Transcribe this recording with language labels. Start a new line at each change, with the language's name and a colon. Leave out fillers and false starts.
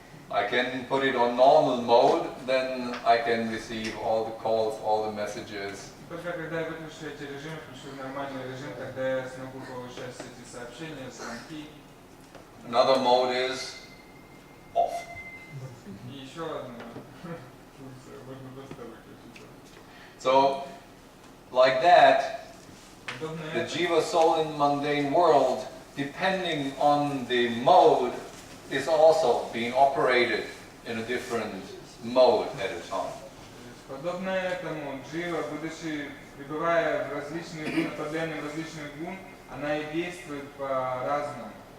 English: I can put it on normal mode, then I can receive all the calls, all the messages.
Russian: Только когда я выключу эти режимы, включу нормальный режим, тогда я смогу получать эти сообщения, звонки.
English: Another mode is off.
Russian: И еще одна функция, можно просто выключить.
English: So, like that, the jiva soul in mundane world, depending on the mode, is also being operated in a different mode at a time.
Russian: Подобно этому, джива, будучи пребывая в различных гунах, под влиянием различных гун, она и действует по-разному.